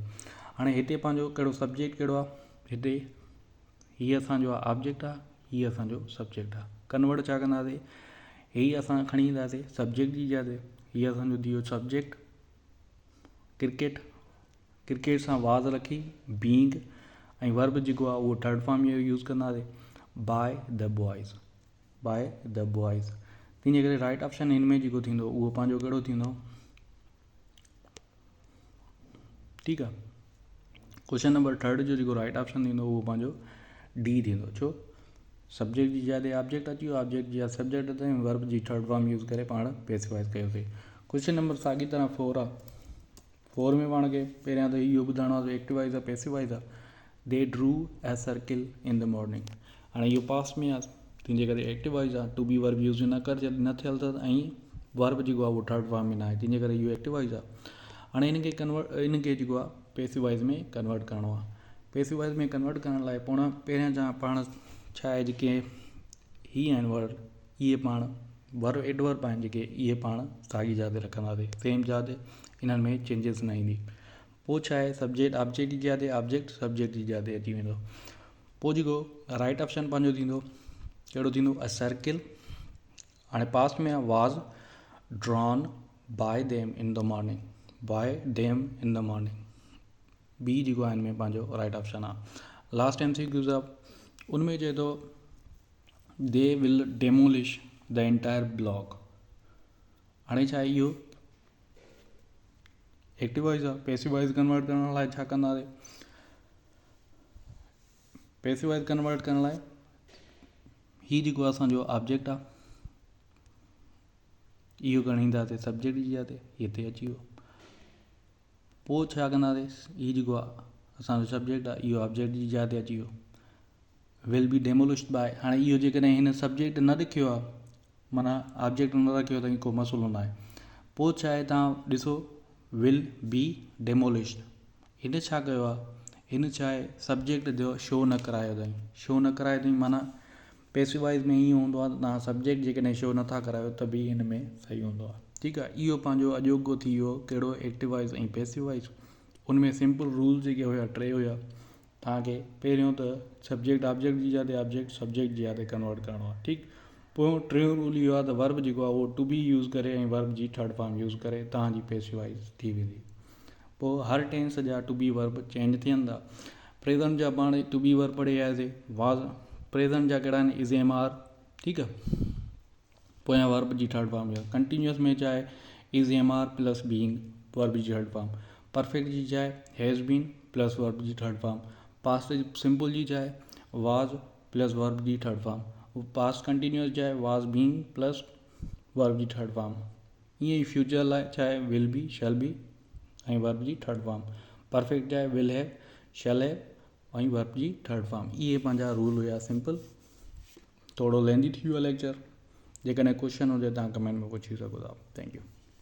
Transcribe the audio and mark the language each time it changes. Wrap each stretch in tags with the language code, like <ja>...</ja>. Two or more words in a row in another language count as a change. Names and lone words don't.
<sd>हाणे हिते पंहिंजो कहिड़ो सब्जेक्ट कहिड़ो आहे, हिते हीअ असांजो आहे ऑब्जेक्ट आहे, हीअ असांजो सब्जेक्ट आहे। कन्वर्ट छा कंदासीं, हीअ असां खणी ईंदासीं सब्जेक्ट जी जाइ ते, हीअ असांजो थी वियो सब्जेक्ट क्रिकेट सां वाज़ रखी बीइंग, ऐं वर्ब जेको आहे उहो</sd> <en>third form</en> <sd>यूज़ कंदासीं</sd> <en>by the boys. by the boys.</en> <sd>तंहिंजे करे</sd> <en>right option</en> <sd>हिन में जेको थींदो उहो पंहिंजो कहिड़ो थींदो, ठीकु आहे।</sd> <en>question number</en> <sd>3 जो जेको</sd> <en>right option</en> <sd>थींदो उहो पंहिंजो डी थींदो। छो, सब्जेक्ट जी जॻह ते ऑब्जेक्ट अची वियो, ऑब्जेक्ट जी सब्जेक्ट अथई, वर्ब जी</sd> <en>third form</en> <sd>यूज़ करे पाण पेसिफाइज़ कयोसीं।</sd> <en>question number</en> <sd>साॻी तरह 4 आहे। 4 में पाण खे पहिरियां त इहो ॿुधाइणो आहे एक्टिवाइज़ आहे पेसिवाइज़ आहे।</sd> <en>they drew a circle in the morning.</en> <sd>हाणे इहो पास्ट में आहे, तंहिंजे करे एक्टिवाइज़ आहे,</sd> <en>to be verb use</en> <sd>न कर न थियल अथसि, ऐं वर्ब जेको आहे उहो</sd> <en>third form</en> <sd>में न आहे, तंहिंजे करे इहो एक्टिवाइज़ आहे। हाणे इनखे जेको आहे पेसिवाइज़ में कन्वर्ट करिणो आहे। पेसिवाइज़ में कन्वर्ट करण लाइ पहिरियां पाण छा आहे, जेके ही आहिनि वर्ड, इहे पाण</sd> <en>verb adverb</en> <sd>आहिनि जेके, इहे पाण साॻी जाइ ते रखंदासीं, सेम जाइ ते, इन्हनि में चेंजिस न ईंदी। पोइ छा आहे,</sd> <en>subject object</en> <sd>जी जाइ ते</sd> <en>object subject</en> <sd>जी जाइ ते अची वेंदो। पोइ जेको</sd> <en>right option</en> <sd>पंहिंजो थींदो कहिड़ो थींदो,</sd> <en>a circle.</en> <sd>हाणे पास्ट में आहे</sd> <en>was drawn by them in the morning, by them in the morning,</en> <sd>बी जेको आहे हिन में पंहिंजो</sd> <en>right option</en> <sd>आहे।</sd> <en>last MCQ</en> <sd>आहे, उनमें चए थो</sd> <en>they will demolish the entire block.</en> <sd>हाणे छा आहे, इहो एक्टिवाइज़ आहे।</sd> <en>passivize convert</en> <sd>करण लाइ छा कंदासीं,</sd> <en>passivize convert</en> <sd>करण लाइ ही जेको असांजो ऑब्जेक्ट आहे इहो खणींदासीं सब्जेक्ट जी जाइ ते, हिते अची वियो। पोइ छा कंदासीं, हीउ जेको आहे असांजो सब्जेक्ट आहे इहो ऑब्जेक्ट जी जाइ ते अची वियो।</sd> <en>will be demolished by,</en> <sd>हाणे इहो जेकॾहिं हिन सब्जेक्ट न लिखियो आहे, माना ऑब्जेक्ट न रखियो त को मसइलो न आहे। पोइ छा आहे, तव्हां ॾिसो</sd> <en>will be demolished,</en> <sd>हिन छा कयो आहे, हिन छा आहे सब्जेक्ट जो शो न करायो अथई, शो न करायो अथई माना पेसिवाइज़ में ईअं हूंदो आहे, तव्हां सब्जेक्ट जेकॾहिं शो नथा करायो त बि हिन में सही हूंदो आहे। ठीकु आहे, इहो पंहिंजो अॼोको थी वियो कहिड़ो, एक्टिवाइज़ ऐं पेसिवाइज़। उनमें</sd> <en>simple rule</en> <sd>जेके हुया 3 हुया। तव्हांखे पहिरियों त</sd> <en>subject object</en> <sd>जी जाइ ते</sd> <en>object subject</en> <sd>जी जाइ ते कन्वर्ट करिणो आहे, ठीकु। पोइ 3 रूल इहो आहे त वर्ब जेको आहे उहो</sd> <en>to be use</en> <sd>करे ऐं वर्ब जी</sd> <en>third form</en> <sd>यूज़ करे तव्हांजी पेसिवाइज़ थी वेंदी। पोइ हर टेंस जा</sd> <en>to be verb change</en> <sd>थियनि था। प्रेज़ेंट जा पाण</sd> <en>to be verb</en> <sd>पढ़े आयासीं,</sd> <en>was present</en> <sd>जा कहिड़ा आहिनि,</sd> <en>is am are,</en> <sd>ठीकु आहे। पोयां वर्ब जी</sd> <en>third form</en> <sd>आहे। कंटिन्यूअस में छा आहे,</sd> <en>is am are plus being verb जी third form।</en> <sd>परफेक्ट जी छा आहे,</sd> <en>has been plus verb जी third form। past simple</en> <sd>जी छा आहे,</sd> <en>was plus verb जी third form। past continuous</en> <sd>छा आहे,</sd> <en>was being plus verb जी third form।</en> <sd>ईअं ई फ्यूचर लाइ छा आहे,</sd> <en>will be shall be ऐं verb जी third form।</en> <sd>परफेक्ट छा आहे,</sd> <en>will have shall have ऐं verb जी third form।</en> <sd>इहे पंहिंजा रूल हुया सिंपल। थोरो लेंदी थी वियो लेक्चर, जेकॾहिं क्वेश्चन हुजे तव्हां कमेंट में पुछी सघो था।</sd> <en>thank you.</en>